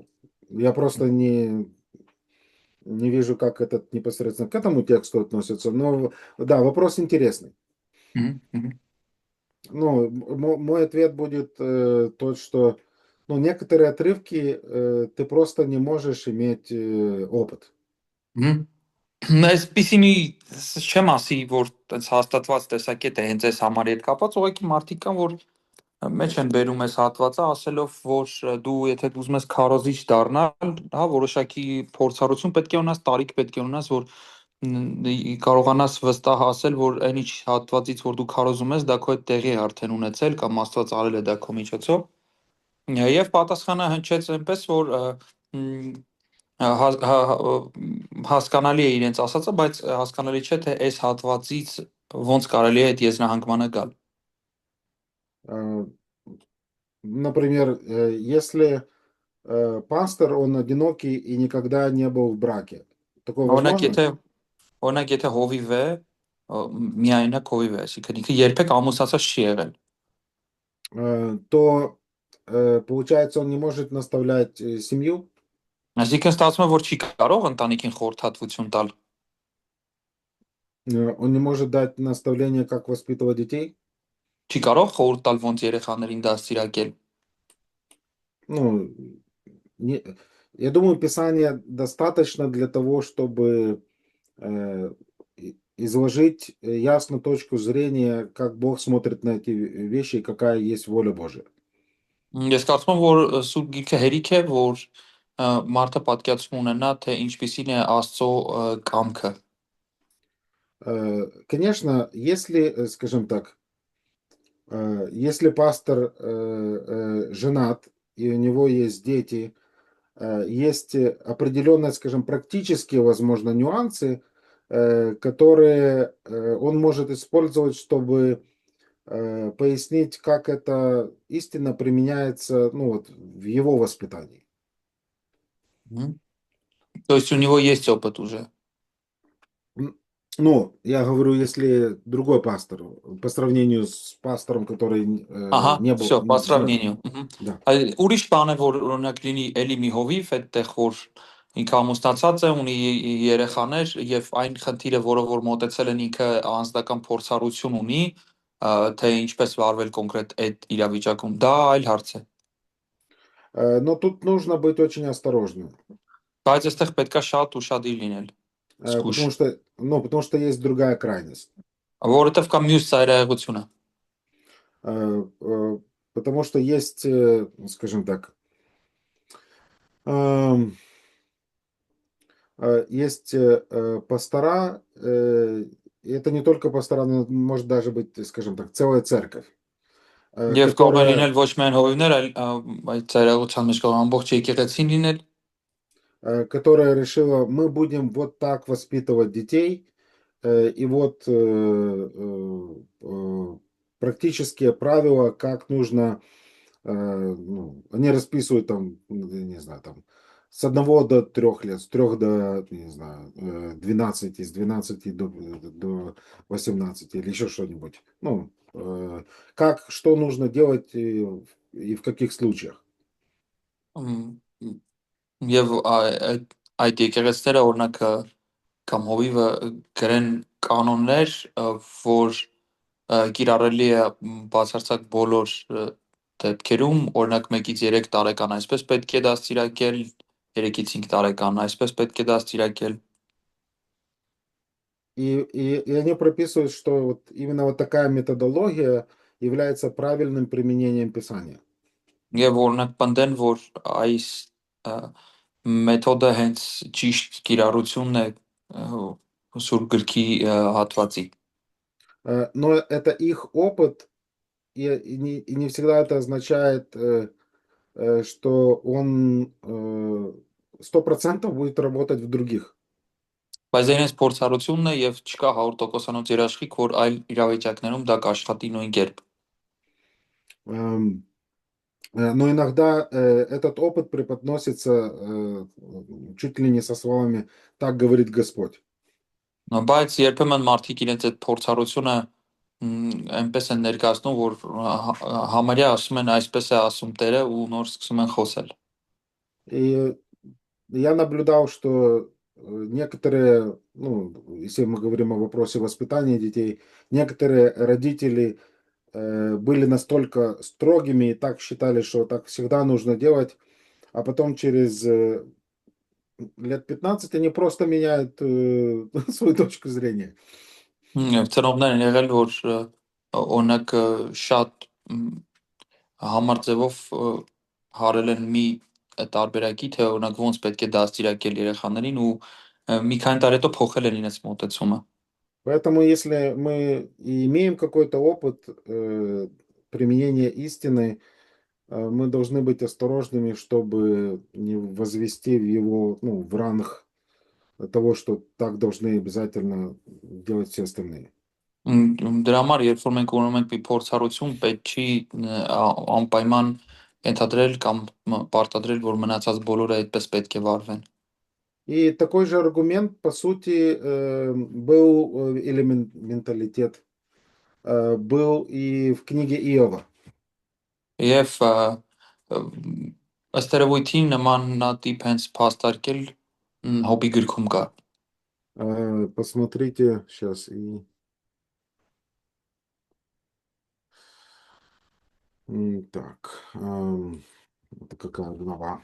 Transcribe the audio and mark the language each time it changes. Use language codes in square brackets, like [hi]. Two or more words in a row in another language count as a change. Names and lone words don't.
[ru] Я просто не вижу, как этот непосредственно к этому тексту относится. Но да, вопрос интересный. Ну, мой ответ будет тот, что некоторые отрывки ты просто не можешь иметь опыт. [hy] Այսպիսի մի չեմ ասի, որ այնց հաստատված տեսակետ է հենց այս համարի հետ կապված, ուղղակի մարդիկ կան, որ մեջ են բերում այս հատվածը, ասելով, որ դու եթե ուզում ես քարոզիչ դառնալ, հա, որոշակի փորձառություն պետք է ունենաս, տարիք պետք է ունենաս, որ կարողանաս վստահ ասել, որ այն ինչ հատվածից, որ դու քարոզում ես, դա քո հետ տեղի է արդեն ունեցել կամ Աստված արել է դա քո միջոցով։ Եվ պատասխանը հնչեց այնպես, որ հասկանալի է իրենց ասածը, բայց հասկանալի չէ թե այս հատվածից ոնց կարելի է այդ եզրահանգմանը գալ։ [ru] например, если пастор, он одинокий и никогда не был в браке, такое [hy] Օրինակ, [ru] возможно? [hy] եթե հովիվ է, միայնակ հովիվ է, այսինքն ինքը երբեք ամուսնացած չի եղել։ [ru] То получается, он не может наставлять семью. [hy] Այսինքն ստացվում է, որ չի կարող ընտանիքին խորհրդատվություն տալ։ [ru] Он не может дать наставление, как воспитывать детей. [hy] Չի կարող խորհուրդ տալ ոնց երեխաներին դաստիարակել։ [ru] Ну, я думаю, Писание достаточно для того, чтобы изложить ясно точку зрения, как Бог смотрит на эти вещи и какая есть воля Божия. [hy] Ես կարծում եմ, որ Սուրբ Գիրքը հերիք է, որ մարդը պատկերացում ունենա, թե ինչպիսին է Աստծո կամքը։ [ru] Конечно, если, скажем так, если пастор женат и у него есть дети, есть определенные, скажем, практические, возможно, нюансы, которые он может использовать, чтобы пояснить, как это истинно применяется, ну, вот, в его воспитании. То есть у него есть опыт уже. Ну, я говорю, если другой пастор, по сравнению с пастором, который Ահա, не был... всё, по Да, сравнению։ да. [hy] Ուրիշ բան է, որ օրինակ լինի էլի մի հովիվ այդտեղ, որ ինքը ամուսնացած է, ունի երեխաներ եւ այն խնդիրը, որը որ մոտեցել են ինքը անձնական փորձառություն ունի, թե ինչպես վարվել կոնկրետ այդ իրավիճակում, դա այլ հարց է։ [ru] Но тут нужно быть очень осторожным, [hy] Բայց այստեղ պետքա շատ ուշադիր լինել։ Զգույշ, [ru] потому что есть другая крайность. [hy] որովհետեւ կա մյուս ծայրահեղությունը։ [ru] Потому что есть, скажем так, есть пастора, и это не только пастора, но может даже быть, скажем так, целая церковь, [hy] Եվ կարող է լինել ոչ միայն հովիվներ, այլ այդ ծայրահեղության մեջ կարող ամբողջ եկեղեցին լինել, [ru] которая решила, мы будем вот так воспитывать детей, и вот практические правила, как нужно, ну, они расписывают там, не знаю, там, с 1 до 3 лет, с 3 до, не знаю, 12, с 12 до 18 или еще что-нибудь. Ну, что нужно делать и в каких случаях. [hy] եւ այդ եկեղեցիները օրինակ կամ հովիվը գրեն կանոններ, որ կիրառելի է բացարձակ բոլոր դեպքերում, օրինակ 1-ից 3 տարեկան այսպես պետք է դաստիարակել, 3-ից 5 տարեկան այսպես պետք է դաստիարակել։ [ru] И они прописывают, что вот именно вот такая методология является правильным применением Писания. [hy] Եվ օրինակ պնդեն, որ այս մեթոդը հենց ճիշտ կիրառությունն է Սուրբ գրքի հատվածի։ [ru] Но это их опыт, и не всегда это означает, что он 100% будет работать в других. [hy] Բայց դա իրենց փորձառությունն է եւ չկա 100%-անոց երաշխիք, որ այլ իրավիճակներում դա կաշխատի նույն կերպ։ [ru] Но иногда этот опыт преподносится чуть ли не со словами «так говорит Господь». [hy] Բայց երբեմն մարդիկ իրենց այդ փորձառությունը այնպես են ներկայացնում, որ համարյա ասում են այսպես է ասում Տերը ու նոր սկսում են խոսել։ [ru] И я наблюдал, что некоторые, ну, если мы говорим о вопросе воспитания детей, некоторые родители были настолько строгими и так считали, что так всегда нужно делать, а потом через лет 15 они просто меняют свою точку зрения. [hy] Եվ ծնողներ են եղել, որ օրինակ շատ համառ ձևով հարել են մի տարբերակի, թե օրինակ ոնց պետք է դաստիարակել երեխաներին ու մի քանի տարի հետո փոխել են իրենց մոտեցումը։ [ru] Поэтому, если мы имеем какой-то опыт применения истины, мы должны быть осторожными, чтобы не возвести в его, ну, в ранг того, что так должны обязательно делать все остальные. [hy] Դրա համար երբ որ մենք ունենում ենք մի փորձառություն, պետք չի անպայման ենթադրել կամ պարտադրել, որ մնացած բոլորը այդպես պետք է վարվեն։ [ru] И такой же аргумент, по сути, был, или менталитет, был и в книге Иова. [hy] Եվ ըստ երևույթին նմանատիպ հենց փաստարկել Հոբի գրքում կա։ [ru] Посмотрите сейчас. Так, это какая глава?